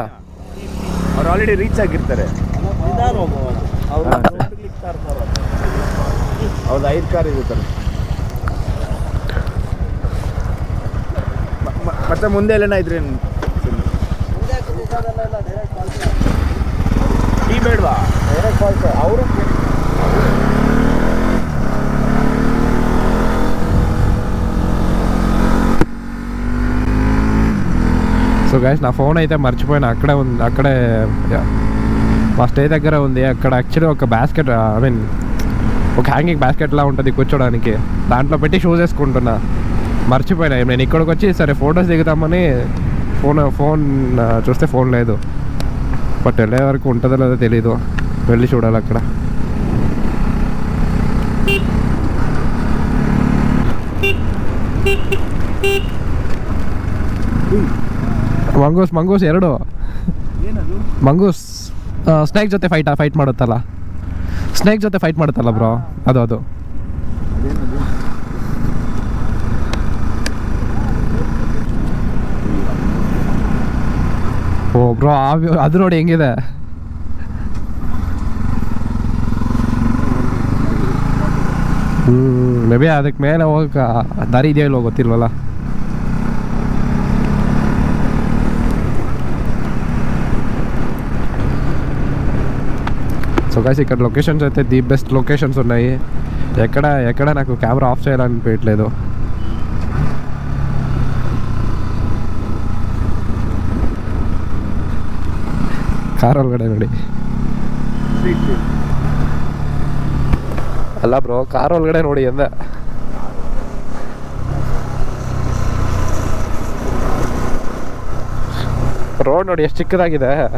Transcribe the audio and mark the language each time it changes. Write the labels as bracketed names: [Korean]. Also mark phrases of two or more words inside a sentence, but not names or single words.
[Kannada] ಅವ್ರು [English] already reach [Kannada] ಆಗಿರ್ತಾರೆ. ಅವ್ರದ್ದು 5 ಕಾರ್ ಇರುತ್ತಾರೆ. ಮತ್ತೆ ಮುಂದೆ ಎಲ್ಲೇನ ಇದ್ರಿ ಟೀ ಬೇಡವಾ? ಅವರು [English] so guys [Telugu] నా ఫోన్ అయితే మర్చిపోయినా. అక్కడే మా స్టే దగ్గర ఉంది. అక్కడ యాక్చువల్లీ ఒక బాస్కెట్, [English] I mean [Telugu] ఒక హ్యాంగింగ్ బాస్కెట్లా ఉంటుంది కూర్చోడానికి, దాంట్లో పెట్టి షూస్ వేసుకుంటున్నా. మర్చిపోయినా. నేను ఇక్కడికి వచ్చి సరే ఫొటోస్ దిగుతామని ఫోన్ చూస్తే ఫోన్ లేదు. బట్ వెళ్ళే వరకు ఉంటుందో లేదో తెలీదు, వెళ్ళి చూడాలి అక్కడ. [Kannada] ಮಂಗೂಸ್ 2 ಮಂಗೂಸ್ ಸ್ನೇಕ್ ಜೊತೆ ಫೈಟ್ ಮಾಡುತ್ತಲ್ಲ, ಸ್ನೇಕ್ ಜೊತೆ ಫೈಟ್ ಮಾಡುತ್ತಲ್ಲ ಬ್ರೋ, ಅದು ಓ ಬ್ರೋ ಅದು ನೋಡಿ ಹೆಂಗಿದೆ. [English] may be [Kannada] ಅದಕ್ಕೆ ಮೇಲೆ ಹೋಗಕ್ಕೆ ದಾರಿ ಇದೆಯೋ ಇಲ್ವೋ ಗೊತ್ತಿಲ್ವಲ್ಲ. [English] so guys [Telugu] ఇక్కడ లొకేషన్స్ అయితే [English] the best locations [Telugu] ఉన్నాయి. ఎక్కడ నాకు [English] camera off [Telugu] చేయాలనిపించట్లేదు. [Kannada] ಕಾರ್ ಒಳಗಡೆ ನೋಡಿ. ಅಲ್ಲ ಬ್ರೋ, ಕಾರ್ ಒಳಗಡೆ ನೋಡಿ ಅಂದ. ರೋಡ್ ನೋಡಿ ಎಷ್ಟು ಚಿಕ್ಕದಾಗಿದೆ.